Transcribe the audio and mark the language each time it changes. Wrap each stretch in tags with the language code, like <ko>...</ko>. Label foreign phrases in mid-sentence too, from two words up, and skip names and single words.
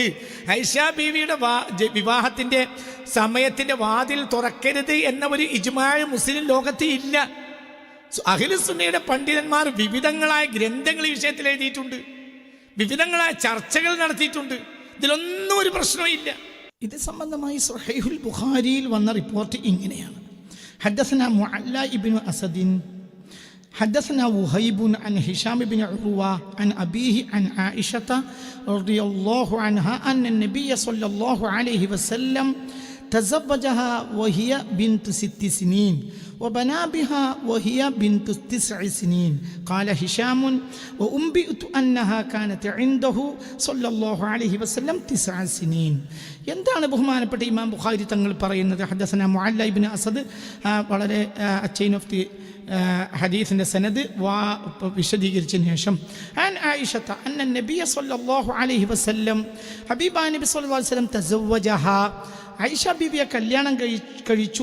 <ml>ഐഷാ ബീവിയുടെ വിവാഹത്തിൻ്റെ സമയത്തിൻ്റെ വാതിൽ തുറക്കരുത് എന്ന ഒരു ഇജ്മാഅ് മുസ്ലിം ലോകത്ത് ഇല്ല. അഹ്ലുസുന്നയുടെ പണ്ഡിതന്മാർ വിവിധങ്ങളായ ഗ്രന്ഥങ്ങൾ ഈ വിഷയത്തിൽ എഴുതിയിട്ടുണ്ട്, വിവിധങ്ങളായ ചർച്ചകൾ നടത്തിയിട്ടുണ്ട്. ഇതിലൊന്നും ഒരു പ്രശ്നവും ഇല്ല. ഇത് സംബന്ധമായി സ്വഹീഹുൽ ബുഖാരിയിൽ വന്ന റിപ്പോർട്ട് ഇങ്ങനെയാണ്:</ml> <ar>حدثنا معلى ابن أسد حدثنا وهيب عن هشام بن عروة عن أبيه عن عائشة رضي الله عنها أن النبي صلى الله عليه وسلم تزوجها وهي بنت 6 سنين وبنى بها وهي بنت 9 سنين. قال هشام: وأنبئت أنها كانت عنده صلى الله عليه وسلم 9 سنين.</ar> <ml>എന്താണ് ബഹുമാനപ്പെട്ട ഇമാം ബുഖാരി തങ്ങൾ പറയുന്നത്?</ml> <ar>حدثنا معلى ابن أسد,</ar> <ml>വളരെ</ml> <en>chain of the</en> <ml>ഹദീസിൻ്റെ സനദ് വിശദീകരിച്ചതിന് ശേഷം,</ml> <ar>عن عائشة أن النبي صلى الله عليه وسلم,</ar> <ml>ഹബീബാ നബി</ml> <ar>صلى الله عليه وسلم تزوجها,</ar> <ml>ഐഷ ബീവിയെ കല്യാണം കഴിച്ചു.</ml>